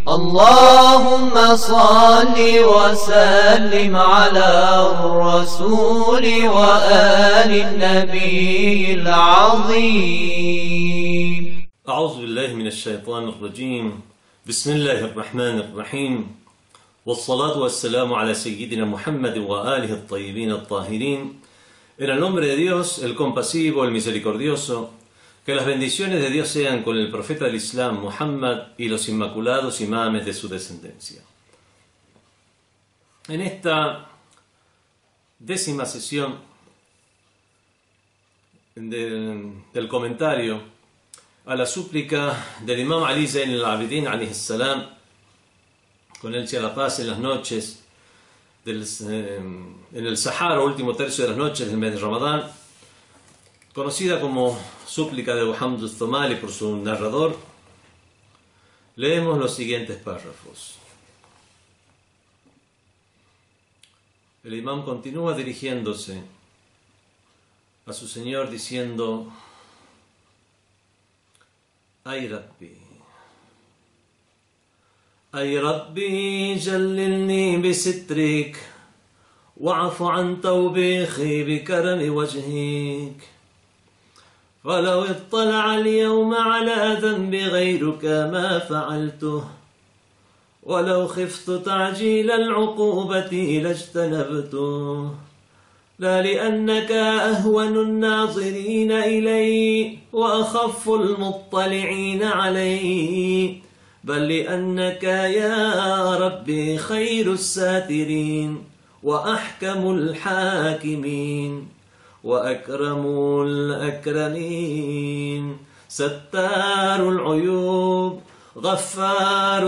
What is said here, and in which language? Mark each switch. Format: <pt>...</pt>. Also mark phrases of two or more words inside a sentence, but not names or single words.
<ar>اللهم صل وسلم على الرسول وآل النبي العظيم. أعوذ بالله من الشيطان الرجيم. بسم الله الرحمن الرحيم، والصلاة والسلام على سيدنا Muhammad وآله الطيبين الطاهرين.</ar> <es>En el nombre de Dios, el compasivo, el misericordioso, que las bendiciones de Dios sean con el profeta del Islam, Muhammad, y los inmaculados imames de su descendencia. En esta 10ª sesión del comentario a la súplica del Imam Ali Zayn al-Abidin</es> <ar>عليه السلام,</ar> <es>con él sea la paz, en las noches en el Sahara, último tercio de las noches del mes de Ramadán, conocida como súplica de Hamd al-Thomali por su narrador, leemos los siguientes párrafos. El imam continúa dirigiéndose a su Señor diciendo:</es> <ar>أي ربي، جللني بسترك، واعف عن توبيخي بكرم وجهك. فلو اطلع اليوم على ذنب غيرك ما فعلته ولو خفت تعجيل العقوبة لاجتنبته لا لأنك أهون الناظرين إلي وأخف المطلعين علي بل لأنك يا ربي خير الساترين وأحكم الحاكمين وأكرم الأكرمين ستار العيوب غفار</ar>